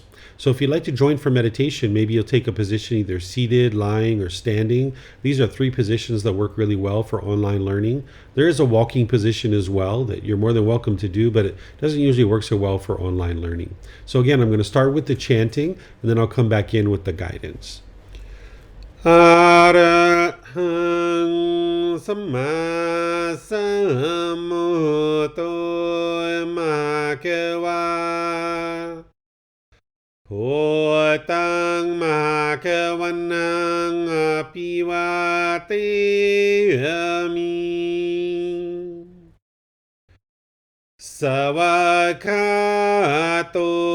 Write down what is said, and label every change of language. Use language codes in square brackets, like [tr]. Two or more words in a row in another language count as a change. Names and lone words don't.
[en] So if you'd like to join for meditation, maybe you'll take a position either seated, lying, or standing. These are 3 positions that work really well for online learning. There is a walking position as well that you're more than welcome to do, but it doesn't usually work so well for online learning. So again, I'm going to start with the chanting, and then I'll come back in with the guidance. [pi] Arahang Samma Sambuddho Bhagava Bhutang Bhagavanang Apivateyami Savakato